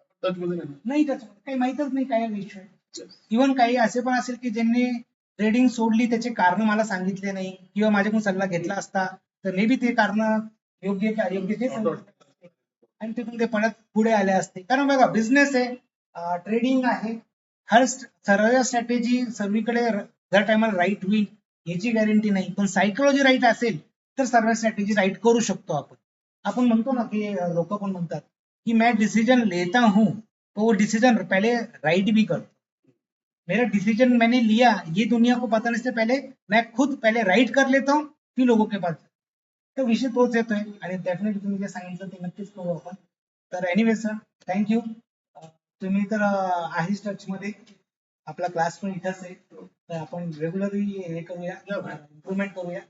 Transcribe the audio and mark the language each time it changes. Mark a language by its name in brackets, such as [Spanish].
[Marathi] नाही त्याच्यामध्ये काही माहितच नाही काय विषय. इव्हन काही असे पण असेल की ज्यांनी ट्रेडिंग सोडली त्याचे कारण मला सांगितले नाही किंवा माझ्याकडून सल्ला घेतला असता तर मे बी ते कारण योग्य की अयोग्य ते सांगितले असते. आणि तिथून ते परत पुढे आले असते. कारण बघा बिझनेस आहे, ट्रेडिंग आहे, हर सर्व स्ट्रॅटेजी सर्वीकडे दर टायमाला राईट होईल याची गॅरंटी नाही, पण सायकोलॉजी राईट असेल तर सर्व स्ट्रॅटेजी राईट करू शकतो आपण. आपण म्हणतो ना की लोक पण म्हणतात कि [Hindi] मैं डिसीजन लेता हूं तो वो डिसीजन पहले राइट भी करता, मेरा डिसीजन मैंने लिया ये दुनिया को बताने से पहले मैं खुद पहले राइट कर लेता हूँ फिर लोगों के पास. [Marathi] तर विषय तोच येतोय आणि डेफिनेटली तुम्ही जे सांगितलं ते नक्कीच करू आपण. तर एनिवे सर, थँक्यू. तुम्ही तर आहेच टच मध्ये, आपला क्लास पण इथंच आहे, तर आपण रेग्युलरली हे करूया, इम्प्रुव्हमेंट करूया.